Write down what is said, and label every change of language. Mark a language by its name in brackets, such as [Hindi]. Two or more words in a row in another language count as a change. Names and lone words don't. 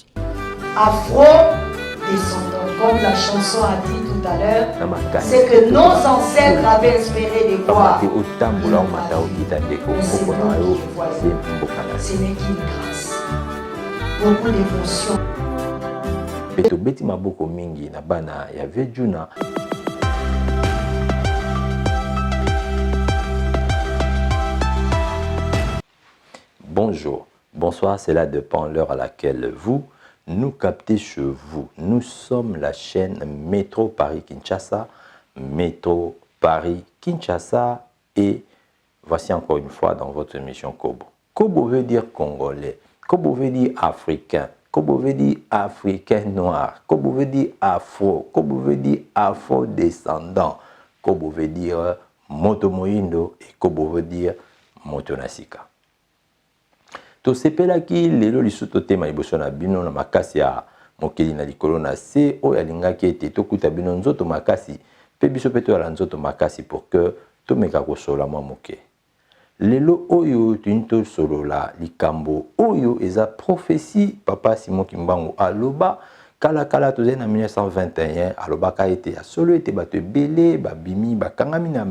[French] Afro-descendants, comme la chanson a dit tout à l'heure, c'est que nos ancêtres avaient espéré les voir. Mais c'est nous qui voyons. Ce n'est qu'une grâce. Beaucoup d'émotions. [Lingala] Beti maboko mingi na bana ya vejuna. [French] Bonjour, bonsoir, c'est là dépend l'heure à laquelle vous nous captez chez vous. Nous sommes la chaîne Métro Paris Kinshasa, Métro Paris Kinshasa, et voici encore une fois dans votre émission Kobo. Kobo veut dire congolais, Kobo veut dire africain, Kobo veut dire africain noir, Kobo veut dire afro, Kobo veut dire afro-descendant, Kobo veut dire [Lingala] moto moindo [French] et Kobo veut dire [Lingala] moto nasika. To sepelaki lelo lisuto tema liboso na bino na makasi ya mokeli na likolo na se oyo alingaki ete tokuta bino nzoto makasi pe biso pe toyala nzoto makasi [French] pour que [Lingala] tomeka kosola mwa moke. Lelo oyo tuyini solola likambo oyo eza prophétie papa Simon Kimbangu aloba kala tozali na 1921 alobaka ete ya solo ete bato ebele babimi bakangami na